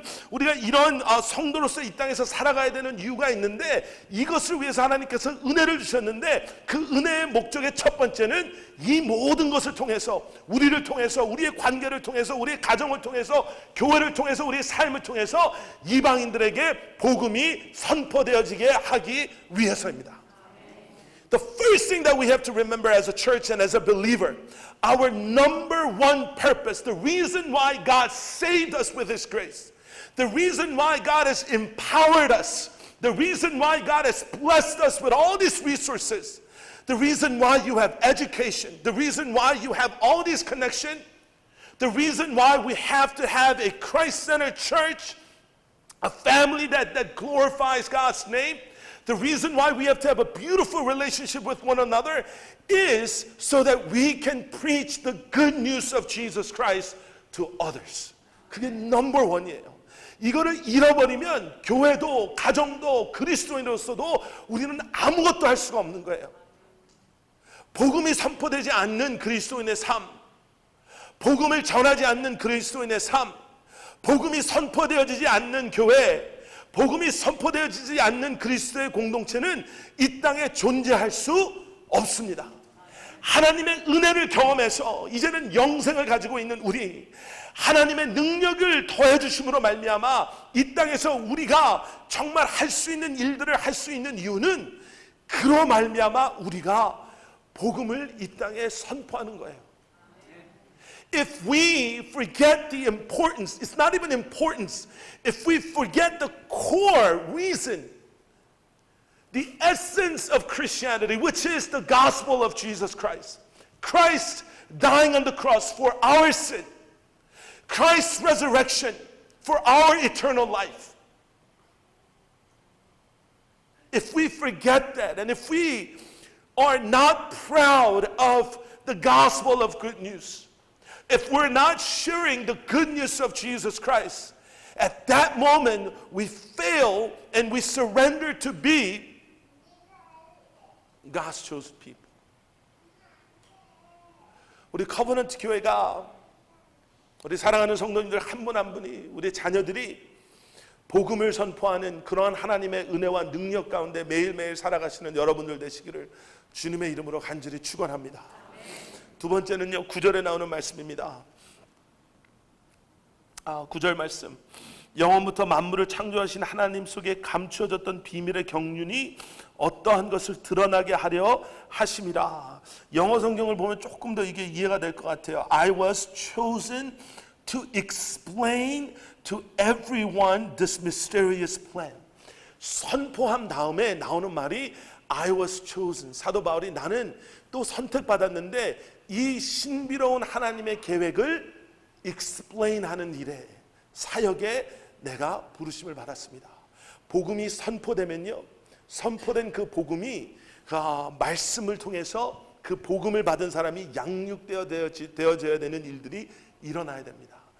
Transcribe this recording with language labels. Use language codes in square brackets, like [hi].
[ko] 우리가 이런 성도로서 이 땅에서 살아가야 되는 이유가 있는데, 이것을 위해서 하나님께서 은혜를 주셨는데, 그 은혜의 목적의 첫 번째는 이 모든 것을 통해서, 우리를 통해서, 우리의 관계를 통해서, 우리의 가정을 통해서, 교회를 통해서, 우리의 삶을 통해서 이방인들에게 복음이 선포되어지게 하기 위해서입니다. [en] The first thing that we have to remember as a church and as a believer, our number one purpose, the reason why God saved us with His grace, the reason why God has empowered us, the reason why God has blessed us with all these resources, the reason why you have education, the reason why you have all these connections, the reason why we have to have a Christ-centered church, a family that glorifies God's name, the reason why we have to have a beautiful relationship with one another is so that we can preach the good news of Jesus Christ to others. [ko] 그게 넘버 원이에요. 이거를 잃어버리면 교회도 가정도 그리스도인으로서도 우리는 아무것도 할 수가 없는 거예요. 복음이 선포되지 않는 그리스도인의 삶, 복음을 전하지 않는 그리스도인의 삶, 복음이 선포되어지지 않는 교회, 복음이 선포되어지지 않는 그리스도의 공동체는 이 땅에 존재할 수 없습니다. 하나님의 은혜를 경험해서 이제는 영생을 가지고 있는 우리, 하나님의 능력을 더해 주심으로 말미암아 이 땅에서 우리가 정말 할 수 있는 일들을 할 수 있는 이유는 그로 말미암아 우리가 복음을 이 땅에 선포하는 거예요. [en] If we forget the importance, it's not even importance. If we forget the core reason, the essence of Christianity, which is the gospel of Jesus Christ. Christ dying on the cross for our sin. Christ's resurrection for our eternal life. If we forget that, and if we are not proud of the gospel of good news, if we're not sharing the good news of Jesus Christ, at that moment we fail and we surrender to be God's chosen people. [ko] 우리 커버넌트 교회가 우리 사랑하는 성도님들 한 분 한 분이 우리 자녀들이 복음을 선포하는 그러한 하나님의 은혜와 능력 가운데 매일매일 살아가시는 여러분들 되시기를 주님의 이름으로 간절히 축원합니다. 두 번째는요, 9절에 나오는 말씀입니다. 9절 말씀. 영원부터 만물을 창조하신 하나님 속에 감추어졌던 비밀의 경륜이 어떠한 것을 드러나게 하려 하심이라. 영어 성경을 보면 조금 더 이게 이해가 될 것 같아요. [en] I was chosen to explain to everyone this mysterious plan. [ko] 선포한 다음에 나오는 말이 [en] I was chosen. [ko] 사도 바울이 나는 또 선택받았는데 이 신비로운 하나님의 계획을 explain하는 일에, 사역에 내가 부르심을 받았습니다. 복음이 선포되면요, 선포된 그 복음이 말씀을 통해서 그 복음을 받은 사람이 양육되어져야 되는 일들이 일어나야 됩니다.